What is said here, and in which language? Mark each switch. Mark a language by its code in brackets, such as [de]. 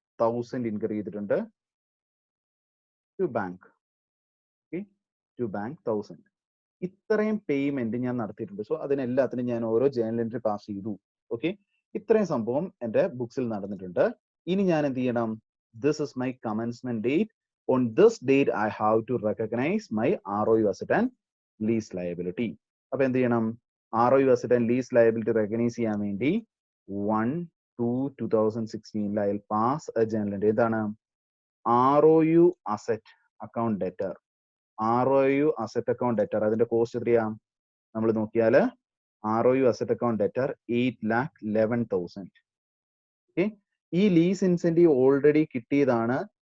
[ml] 1,000 increase ചെയ്തിട്ടുണ്ട് to bank. Okay, to bank 1,000. ഇത്രയും payment ഞാൻ നടത്തിയിട്ടുണ്ട്. സോ അതിനെല്ലാത്തിനും ഞാൻ ഓരോ ജേണൽ എൻട്രി പാസ് ചെയ്തു. ഓക്കെ, ഇത്രയും സംഭവം എന്റെ ബുക്സിൽ നടന്നിട്ടുണ്ട്. ഇനി ഞാൻ എന്ത് ചെയ്യണം? [en] This is my commencement date. On this date, I have to recognize my ROU asset and lease liability. [ml] അപ്പൊ എന്ത് ചെയ്യണം? [en] ROU asset and lease liability recognize [ml] ചെയ്യാൻ വേണ്ടി [en] 1/2/2016 I'll pass a journal entry. എന്താണ് ROU asset account debtor. ROU asset account debtor [ml] അതിന്റെ cost എത്രയാ? നമ്മൾ നോക്കിയാൽ [en] ROU asset account debtor 8,11,000. [ml] Okay, ഈ ലീസ് ഇൻസെന്റീവ് ഓൾറെഡി കിട്ടിയതാണ്.